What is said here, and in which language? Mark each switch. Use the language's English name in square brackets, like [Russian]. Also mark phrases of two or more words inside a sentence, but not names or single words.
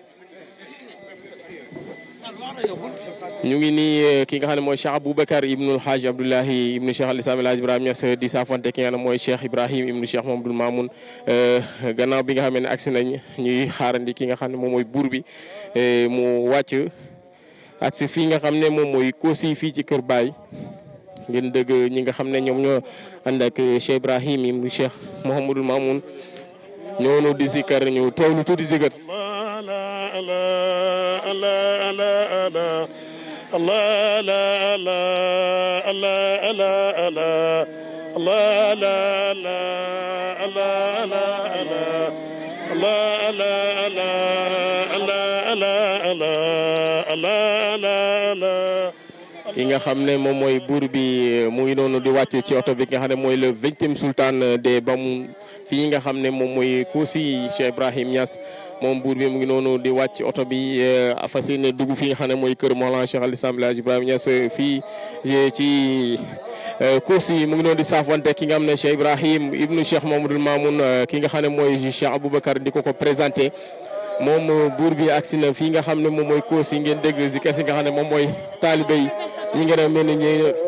[Wolof] ñu ngi nii ki nga xam ne mooy Cheikh Aboubacar ibnul Hadj Abdoulahi ibnu Cheikh al Islam El Hadj Ibrahima Niass di saafonte ki nga xam ne mooy Cheikh Ibrahim ibnu Cheikh Mouhamadul Mamoun gannaaw bi nga xam ne agsi nañ ñuy xaarandi ki nga xam ne moom mooy buur bi mu wàcc agsi fii nga xam ne moom mooy Kossy fii ci kër Baye ngeen dëgg ñi nga xam ne ñoom ñoo ànd ak Cheikh Ibrahim ibnu Cheikh Mouhamadul Mamoun ñoonu di zikar ñu teewlu tuuti zikar الله لا لا الله لا لا الله لا لا الله لا لا الله لا لا الله لا لا الله لا ki nga xam ne moom mooy buur bi mu ngi noonu di wàcc ci oto bi nga xam ne mooy [French] le 20e sultan de Bamou [Wolof] fii nga xam ne moom mooy Kossy Cheikh Ibrahim Niass moom buur bi mu ngi noonu di wàcc oto bi fas yéene dugg fii nga xam ne mooy kër Mawlana Cheikh al Islam El Hadj Ibrahima Niass fii ci Kossy mu ngi noonu di saafante ki nga xam ne Cheikh Ibrahim ibnu Cheikh Mouhamadoul Mamoun ki nga xam ne mooy Cheikh Aboubacar di ko présenté moom buur bi agsi na fii nga xam ne moom mooy Kossy ngeen dégg si kes nga xam ne moom mooy taalibe yi ñi ngi mel ni ñu